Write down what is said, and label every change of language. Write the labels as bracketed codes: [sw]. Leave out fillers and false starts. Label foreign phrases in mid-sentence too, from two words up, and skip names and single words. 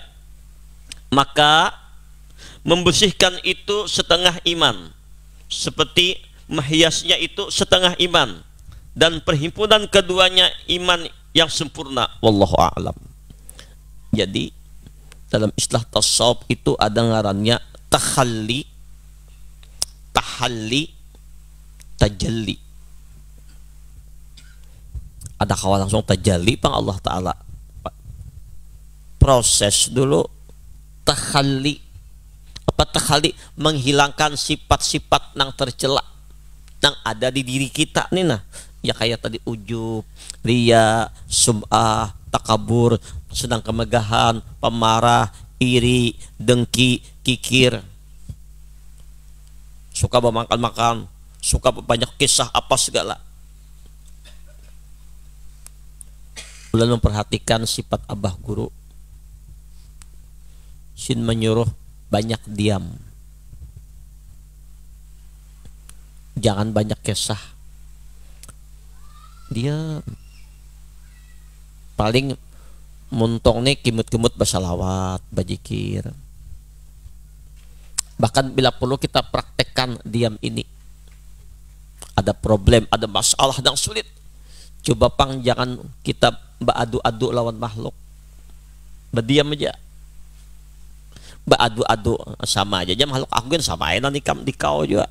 [id] Maka membersihkan itu setengah iman, seperti menghiasnya itu setengah iman, dan perhimpunan keduanya iman yang sempurna. [ar] Wallahu a'lam. [id] Jadi dalam istilah tasawuf itu ada ngarannya tahalli, tajalli. Ada kawan langsung tajalli pang Allah Ta'ala. Proses dulu tahalli. Apa tahalli? Menghilangkan sifat-sifat yang tercela yang ada di diri kita nih, nah ya kayak tadi ujub, riya, sum'ah, takabur, sedang kemegahan, pemarah, iri, dengki, kikir, suka memakan-makan, suka banyak kisah apa segala. Ulah memperhatikan sifat abah guru, sin menyuruh banyak diam, jangan banyak kisah, diam. Paling muntong nih kimut-kimut basalawat, bajikir. Bahkan bila perlu kita praktekkan diam ini. Ada problem, ada masalah yang sulit, coba pang jangan kita beradu-adu lawan makhluk, berdiam aja. Beradu-adu sama aja makhluk aku kan sama aja nanti di kau juga.